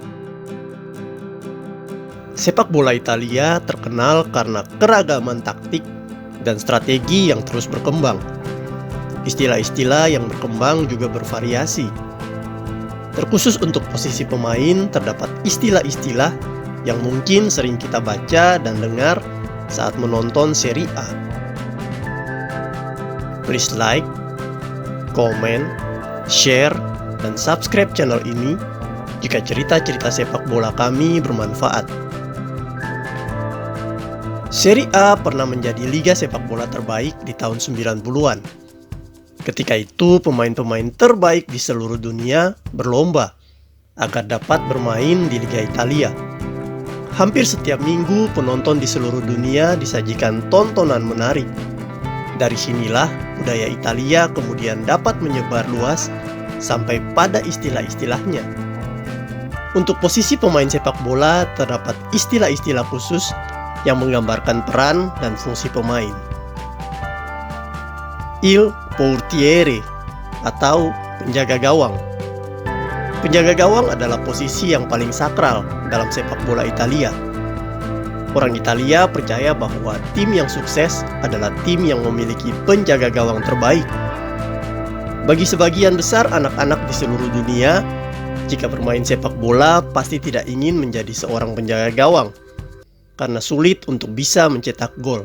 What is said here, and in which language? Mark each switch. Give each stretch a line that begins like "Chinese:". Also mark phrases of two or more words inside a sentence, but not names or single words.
Indonesian: Sepak bola Italia terkenal karena keragaman taktik dan strategi yang terus berkembang. Istilah-istilah yang berkembang juga bervariasi. Terkhusus untuk posisi pemain, terdapat istilah-istilah yang mungkin sering kita baca dan dengar saat menonton Serie A.
English: Please like, comment, share,
Indonesian: dan
English: subscribe channel
Indonesian: ini jika cerita-cerita sepak bola kami bermanfaat. Serie A pernah menjadi liga sepak bola terbaik di tahun 90-an. Ketika itu, pemain-pemain terbaik di seluruh dunia berlomba agar dapat bermain di Liga Italia. Hampir setiap minggu, penonton di seluruh dunia disajikan tontonan menarik. Dari sinilah budaya Italia kemudian dapat menyebar luas sampai pada istilah-istilahnya. Untuk posisi pemain sepak bola terdapat istilah-istilah khusus yang menggambarkan peran dan fungsi pemain.
Italian: Il portiere
Indonesian: atau penjaga gawang. Penjaga gawang adalah posisi yang paling sakral dalam sepak bola Italia. Orang Italia percaya bahwa tim yang sukses adalah tim yang memiliki penjaga gawang terbaik. Bagi sebagian besar anak-anak di seluruh dunia, jika bermain sepak bola pasti tidak ingin menjadi seorang penjaga gawang karena sulit untuk bisa mencetak gol.